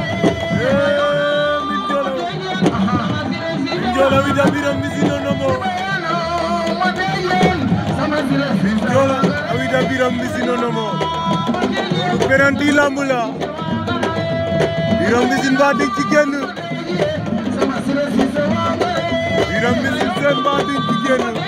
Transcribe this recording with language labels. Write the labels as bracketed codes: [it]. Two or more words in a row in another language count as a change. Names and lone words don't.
[ff] Eh, min jolo. Min jolo wida Biram Mbissine no mo. Min jolo wida Biram Mbissine no mo. [wo] Loolu penalty lamb la. Biram Mbissine ba di ci génn. Biram Mbissine seen ba di ci génn.